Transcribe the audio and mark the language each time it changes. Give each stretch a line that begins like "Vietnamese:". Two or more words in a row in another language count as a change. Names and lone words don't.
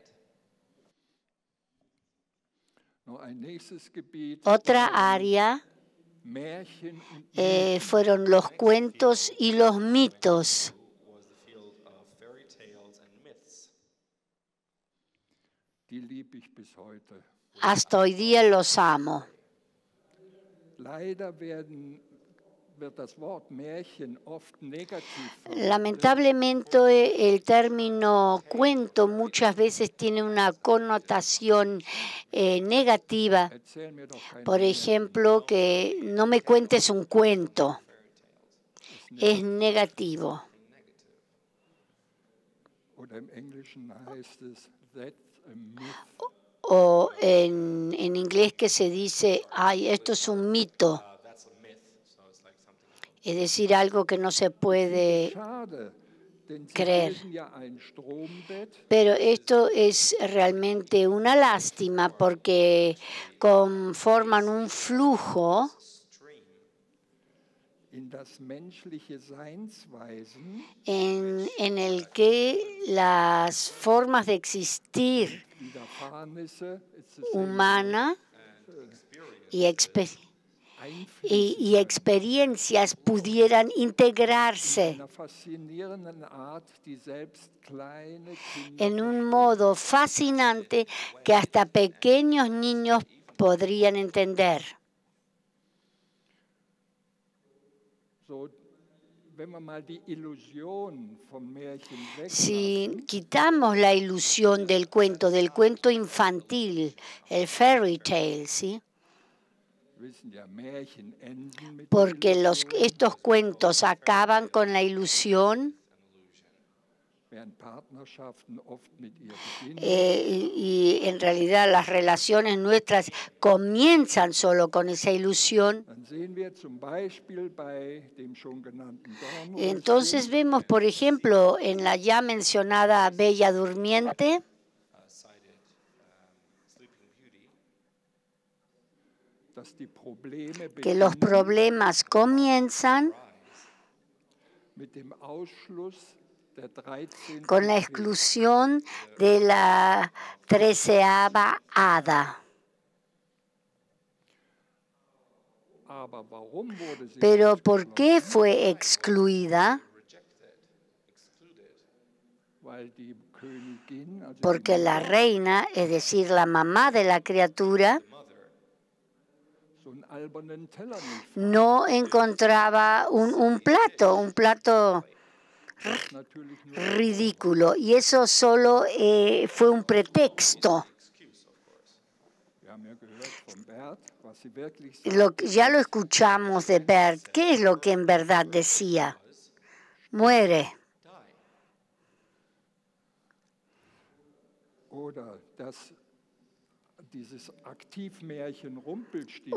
German: Noch ein nächstes Gebiet,
Spanish: Otra área
German: Märchen und
Spanish: fueron los cuentos y los mitos.
English: Was the field of fairy tales and myths.
German: die liebe ich bis heute.
Spanish: Hasta hoy día los amo.
German: Leider werden wird das Wort Märchen oft negativ verwendet.
Spanish: Lamentablemente el término cuento muchas veces tiene una connotación negativa.
German: Erzähl mir doch kein
Spanish: Por
German: Märchen.
Spanish: ejemplo, que no me cuentes un cuento. Es negativo.
German: Oder im Englischen heißt es,
English: that's a myth.
Spanish: O en inglés que se dice, ay, esto es un mito.
English: That's a myth. So it's like something.
Spanish: Es decir, algo que no se puede
German: Schade, denn sie
Spanish: creer.
German: bilden ja ein Strombett,
Spanish: Pero esto es realmente una lástima porque conforman un flujo
German: in das menschliche Seinsweisen
Spanish: en el que las formas de existir
German: Widerfahrnisse
Spanish: humana y, y experiencias pudieran integrarse
German: einer faszinierenden Art, die selbst kleine Kinder
Spanish: en un modo fascinante que hasta pequeños niños podrían entender.
German: so, wenn man mal die Illusion vom Märchen
Spanish: Si
German: weglassen,
Spanish: quitamos la ilusión del cuento infantil, el
English: fairy tale,
Spanish: ¿sí?
German: wissen ja, Märchen enden mit
Spanish: Porque estos cuentos acaban con la ilusión
German: während Partnerschaften oft mit ihr beginnen.
Spanish: y en realidad las relaciones nuestras comienzan solo con esa ilusión.
German: Dann sehen wir zum Beispiel bei dem schon genannten Dornröschen,
Spanish: Entonces vemos, por ejemplo, en la ya mencionada Bella Durmiente,
English: Cited Sleeping Beauty.
German: dass die Probleme
Spanish: que los
German: beginnen
Spanish: problemas comienzan
German: mit dem Ausschluss der 13.
Spanish: con la exclusión de la 13ª hada.
German: Aber warum wurde sie
Spanish: Pero ¿por qué fue excluida?
German: Weil die Königin, also
Spanish: Porque la reina, es decir, la mamá de la criatura,
German: so einen albernen Teller nicht
Spanish: no encontraba un plato
German: fand, natürlich nur,
Spanish: ridículo. Y eso solo fue un pretexto. wir haben ja gehört von Bert, was sie wirklich Ya lo escuchamos de Bert. ¿Qué es lo que en verdad decía? Muere.
German: oder dass dieses Aktivmärchen Rumpelstilzchen,